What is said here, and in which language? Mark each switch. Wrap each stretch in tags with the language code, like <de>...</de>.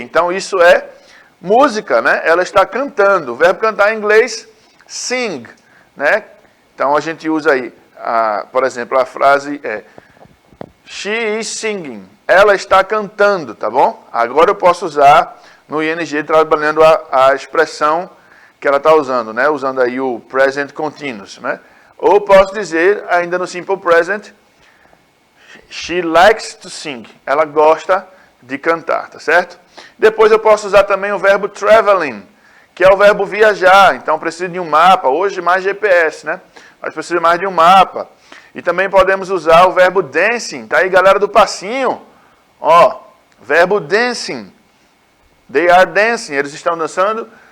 <pt>Então isso é música, né? Ela está cantando. O verbo cantar em inglês, sing, né? Então a gente usa aí, por exemplo, a frase</pt> <en>she is singing.</en> <pt>Ela está cantando, tá bom? Agora eu posso usar no ing trabalhando a expressão que ela está usando, né? Usando aí o present continuous, né? Ou posso dizer, ainda no simple present,</pt> <en>she likes to sing.</en> <pt>Ela gosta de cantar, tá certo? Depois eu posso usar também o verbo traveling, que é o verbo viajar. Então precisa de um mapa, hoje mais GPS, né? Mas precisa mais de um mapa. E também podemos usar o verbo dancing. Tá aí, galera do passinho? Ó, verbo dancing.</pt> <en>They are dancing.</en> <pt>Eles estão dançando.</pt>